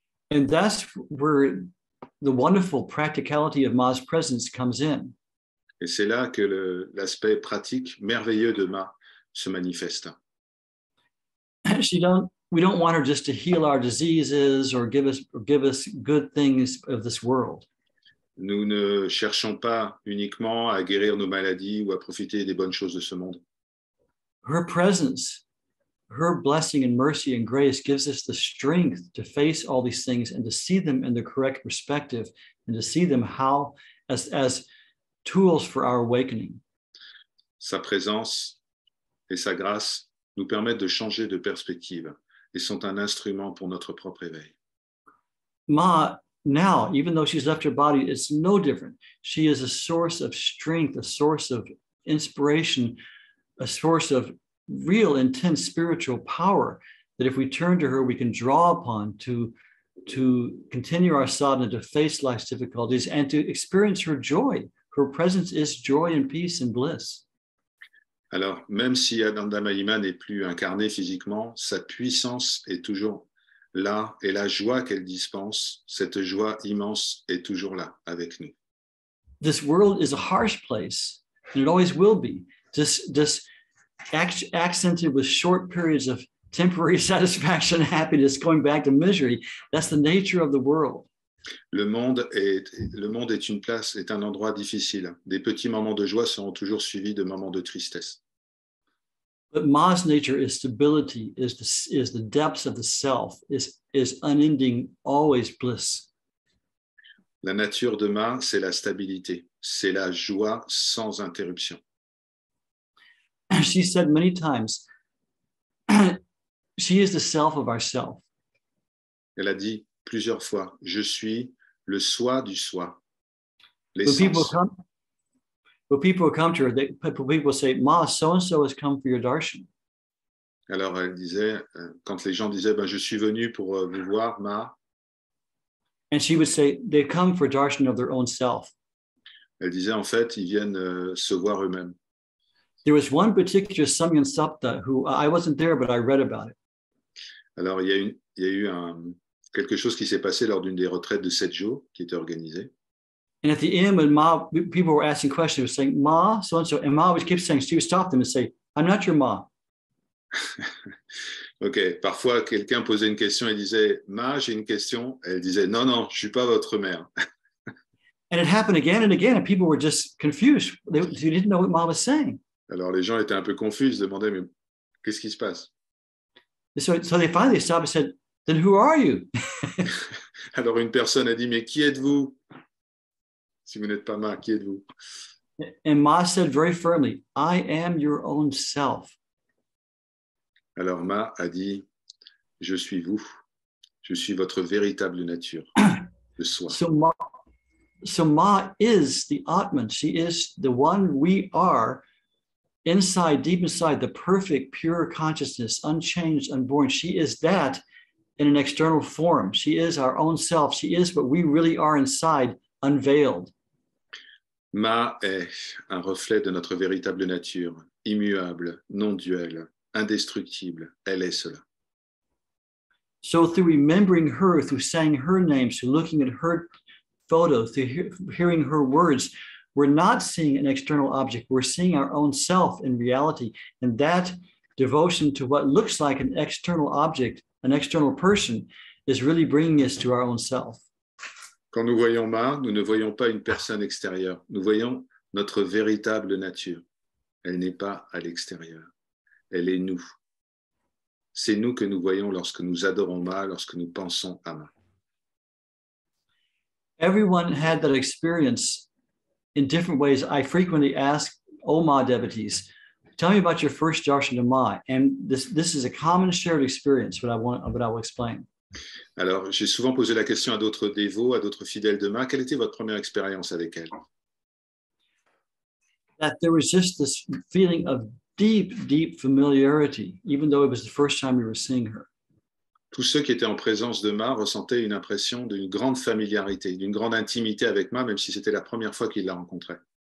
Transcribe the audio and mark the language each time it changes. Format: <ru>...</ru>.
<en>And that's where the wonderful practicality of Ma's presence comes in.</en> <fr>Et c'est là que l'aspect pratique merveilleux de Ma se manifeste.</fr> <en>We don't want her just to heal our diseases or give us good things of this world.</en> <fr>Nous ne cherchons pas uniquement à guérir nos maladies ou à profiter des bonnes choses de ce monde.</fr> <en>Her presence, her blessing and mercy and grace gives us the strength to face all these things and to see them in the correct perspective and to see them as tools for our awakening.</en> <fr>Sa présence et sa grâce nous permettent de changer de perspective et sont un instrument pour notre propre éveil.</fr> <en>Ma, now, even though she's left her body, it's no different. She is a source of strength, a source of inspiration, a source of real intense spiritual power that if we turn to her, we can draw upon to continue our sadhana, to face life's difficulties and to experience her joy. Her presence is joy and peace and bliss.</en> <fr>Alors, même si Ananda Mahima n'est plus incarnée physiquement, sa puissance est toujours là et la joie qu'elle dispense, cette joie immense est toujours là avec nous.</fr> <en>This world is a harsh place, and it always will be. Just accented with short periods of temporary satisfaction, happiness, going back to misery. That's the nature of the world.</en> <fr>Le monde est une place, est un endroit difficile. Des petits moments de joie seront toujours suivis de moments de tristesse.</fr> <en>But Ma's nature is stability, is the depths of the self, is unending, always bliss.</en> <fr>La nature de Ma, c'est la stabilité, c'est la joie sans interruption.</fr> <en>She said many times, she is the self of ourself.</en> <fr>Elle a dit plusieurs fois, je suis le soi du soi,</fr> <en>When</en> <fr>l'essence.</fr> <en>people come to her, people say, Ma, so-and-so has come for your darshan.</en> <fr>Alors elle disait, quand les gens disaient, ben, je suis venu pour vous voir, Ma,</fr> <en>And she would say, they come for darshan of their own self.</en> <fr>elle disait, en fait, ils viennent se voir eux-mêmes.</fr> <en>There was one particular Samyan Sapta who I wasn't there, but I read about it.</en> <fr>Alors il y a eu quelque chose qui s'est passé lors d'une des retraites de 7 jours qui était organisée.</fr> <en>And at the end, when Ma, people were asking questions, they were saying, Ma, so-and-so, and Ma would keep saying, she would stop them and say, I'm not your Ma.</en> <fr>Ok, parfois quelqu'un posait une question et disait, Ma, j'ai une question. Elle disait, non, non, je ne suis pas votre mère.</fr> <en>And it happened again and again, and people were just confused. They didn't know what Ma was saying.</en> <fr>Alors les gens étaient un peu confus, ils se demandaient, mais qu'est-ce qui se passe?</fr> <en>So they finally stopped and said, then who are you?</en> <fr>Alors une personne a dit, mais qui êtes-vous? Si vous n'êtes pas Ma, qui êtes-vous?</fr> <en>And Ma said very firmly, I am your own self.</en> <fr>Alors Ma a dit, je suis vous, je suis votre véritable nature, le soi.</fr> <en>So Ma is the Atman. She is the one we are inside, deep inside, the perfect, pure consciousness, unchanged, unborn. She is that in an external form. She is our own self. She is what we really are inside, unveiled.</en> <fr>Ma est un reflet de notre véritable nature, immuable, non duelle, indestructible. Elle est cela.</fr> <en>So through remembering her, through saying her name, through looking at her photo, through hearing her words, we're not seeing an external object. We're seeing our own self in reality. And that devotion to what looks like an external object, an external person, is really bringing us to our own self.</en> <fr>Quand nous voyons Ma, nous ne voyons pas une personne extérieure. Nous voyons notre véritable nature. Elle n'est pas à l'extérieur. Elle est nous. C'est nous que nous voyons lorsque nous adorons Ma, lorsque nous pensons à Ma.</fr> <en>Everyone had that experience in different ways. I frequently ask Ma devotees, tell me about your first darshan to Ma. And this is a common shared experience, but I will explain.</en> <fr>Alors, j'ai souvent posé la question à d'autres dévots, à d'autres fidèles de Ma, quelle était votre première expérience avec elle?</fr> <en>That there was just this feeling of deep, deep familiarity, even though it was the first time we were seeing her.</en> <fr>Tous ceux qui étaient en présence de Ma ressentaient une impression d'une grande familiarité, d'une grande intimité avec Ma, même si c'était la première fois qu'ils la rencontraient.</fr>